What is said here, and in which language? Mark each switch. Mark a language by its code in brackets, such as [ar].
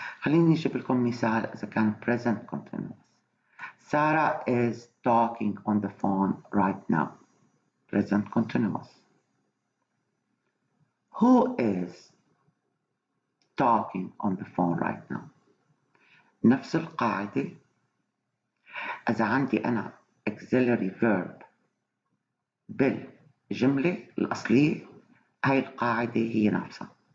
[ar] خليني أجيب لكم مثال إذا كان present continuous. [en] Sarah is talking on the phone right now. Present continuous. Who is talking on the phone right now? [ar] نفس القاعدة. إذا عندي أنا auxiliary verb بالجملة الأصلية هاي القاعدة هي نفسها.